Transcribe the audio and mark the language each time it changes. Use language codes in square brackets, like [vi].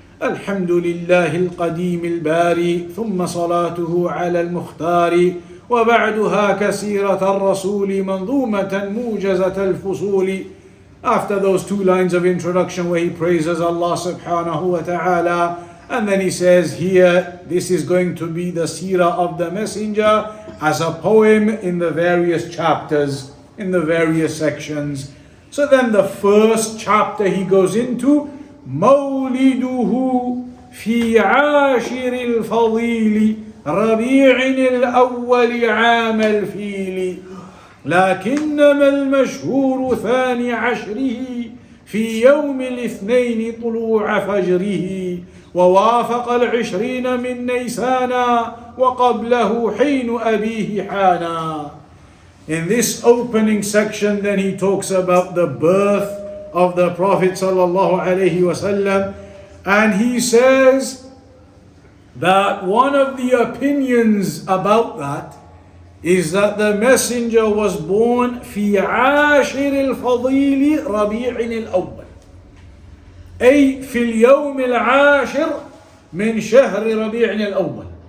[ar] Alhamdulillahi al-Qadim al-Bari, thumma salatuhu ala al-Mukhtari, وبعدها كسيرة الرسول منظومة موجزة الفصول. [en] After those two lines of introduction where he praises Allah subhanahu wa ta'ala, and then he says here, this is going to be the seerah of the messenger as a poem in the various chapters, in the various sections. So then the first chapter he goes into, [ar] مولده في عاشر الفضيل ربيع الأول عام الفيل لكنما المشهور ثاني عشره في يوم الاثنين طلوع فجره ووافق 20 من نيسانا وقبله حين أبيه حانا. [en] In this opening section, then he talks about the birth of the Prophet sallallahu alaihi wasallam, and he says that one of the opinions about that is that the messenger was born [ar] في عاشر الفضيل ربيع الأول، [en] أي في اليوم العاشر من شهر ربيع الأول.